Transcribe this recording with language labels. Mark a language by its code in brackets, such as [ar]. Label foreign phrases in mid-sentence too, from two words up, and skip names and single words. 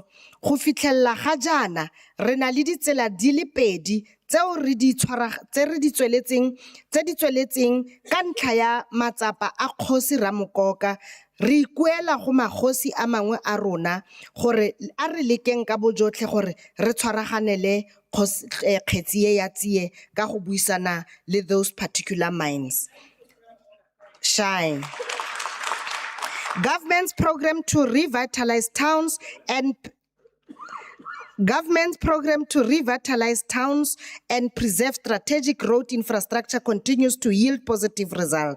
[tn] Go fitlhella ga jaana re na le ditsela di le pedi tseo re di tsweletseng ka ntlha ya matsapa a kgosi Ramokoka. Re ikuela go magosi a mangwe a rona gore a re lekeng ka bojotlhe gore re tshwaraganele kgetsi e ya tsie ka go buisana le [en] those particular mines. Shine. Government's program to revitalize towns and preserve strategic road infrastructure continues to yield positive results.